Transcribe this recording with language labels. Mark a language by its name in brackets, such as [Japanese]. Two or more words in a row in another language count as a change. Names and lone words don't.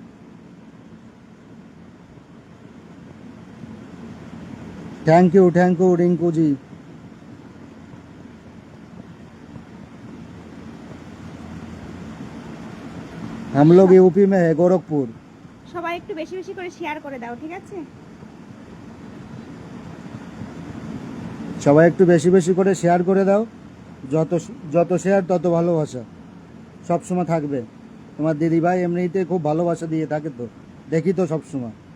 [English] Thank you [Hindi] रिंकू जी। हम लोग यूपी में है, गोरखपुर। [Bangla] সবাই একটু বেশি বেশি করে শেয়ার করে দাও, ঠিক আছে? সবাই একটু বেশি বেশি করে শেয়ার করে দাও। যত যত শেয়ার তত ভালোবাসা সব সময় থাকবে। তোমার দিদি ভাই এমনিতে খুব ভালোবাসা দিয়ে থাকে, তো দেখি তো সব সময়।